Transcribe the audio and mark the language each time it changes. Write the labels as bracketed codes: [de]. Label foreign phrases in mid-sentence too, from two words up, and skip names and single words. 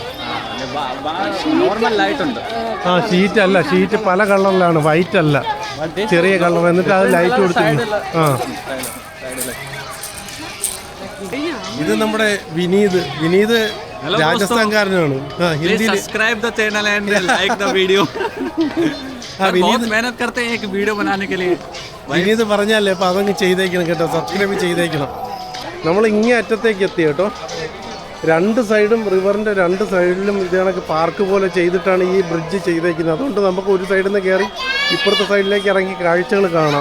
[ml] ആ ഷീറ്റ് അല്ല, ഷീറ്റ് പല കളറിലാണ്, വൈറ്റ് അല്ല, ചെറിയ കളർ. എന്നിട്ട് അത് ലൈറ്റ് കൊടുത്തിട്ടുണ്ട്. ആ ഇത് നമ്മുടെ വിനീത് രാജസ്ഥാൻകാരനാണ്. [en] subscribe the channel and like the video. [hi] बहुत मेहनत करते हैं एक वीडियो बनाने के लिए. [ml] വിനീത് പറഞ്ഞാലേ അപ്പോൾ അതങ്ങ് ചെയ്തേക്കണം കേട്ടോ, സബ്സ്ക്രൈബ് ചെയ്തേക്കണം. നമ്മൾ ഇങ്ങേ അറ്റത്തേക്ക് എത്തി കേട്ടോ. രണ്ട് സൈഡും റിവറിൻ്റെ രണ്ട് സൈഡിലും ഇത് കണക്ക് പാർക്ക് പോലെ ചെയ്തിട്ടാണ് ഈ ബ്രിഡ്ജ് ചെയ്തേക്കുന്നത്. അതുകൊണ്ട് നമുക്ക് ഒരു സൈഡിൽ നിന്ന് കയറി ഇപ്പുറത്തെ സൈഡിലേക്ക് ഇറങ്ങി കാഴ്ചകൾ കാണാം.